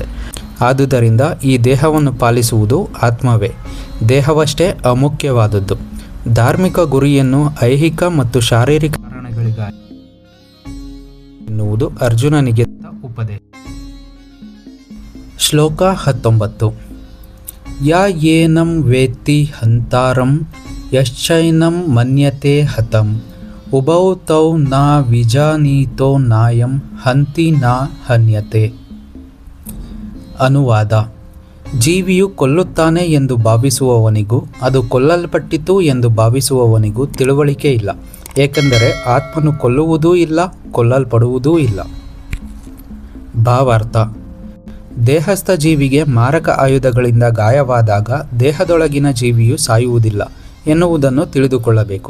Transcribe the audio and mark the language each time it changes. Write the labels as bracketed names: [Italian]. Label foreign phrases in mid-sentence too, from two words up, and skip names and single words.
[Kannada] ಆದುದರಿಂದ ಈ ದೇಹವನ್ನು ಪಾಲಿಸುವುದು ಆತ್ಮವೇ. ದೇಹವಷ್ಟೇ ಅಮುಖ್ಯವಾದದ್ದು. ಧಾರ್ಮಿಕ ಗುರಿಯನ್ನು ಐಹಿಕ ಮತ್ತು ಶಾರೀರಿಕ ಕಾರಣಗಳಿಗಾಗಿ ಎನ್ನುವುದು ಅರ್ಜುನನಿಗೆ ಉಪದೇಶ. ಶ್ಲೋಕ 19. [Sanskrit] ಯಾ ಏನಂ ವೇತ್ತಿ ಹಂತಾರಂ ಯಶ್ಚೈನಂ ಮನ್ಯತೆ ಹತಂ ಉಭೌ ತೌ ನ ವಿಜಾನೀತೋ ನಾಯಂ ಹಂತಿ ನ ಹನ್ಯತೆ. [Kannada] ಅನುವಾದ: ಜೀವಿಯು ಕೊಲ್ಲುತ್ತಾನೆ ಎಂದು ಭಾವಿಸುವವನಿಗೂ ಅದು ಕೊಲ್ಲಲ್ಪಟ್ಟಿತು ಎಂದು ಭಾವಿಸುವವನಿಗೂ ತಿಳುವಳಿಕೆ ಇಲ್ಲ. ಏಕೆಂದರೆ ಆತ್ಮನು ಕೊಲ್ಲುವುದೂ ಇಲ್ಲ, ಕೊಲ್ಲಲ್ಪಡುವುದೂ ಇಲ್ಲ. ಭಾವಾರ್ಥ: ದೇಹಸ್ಥ ಜೀವಿಗೆ ಮಾರಕ ಆಯುಧಗಳಿಂದ ಗಾಯವಾದಾಗ ದೇಹದೊಳಗಿನ ಜೀವಿಯು ಸಾಯುವುದಿಲ್ಲ ಎನ್ನುವುದನ್ನು ತಿಳಿದುಕೊಳ್ಳಬೇಕು.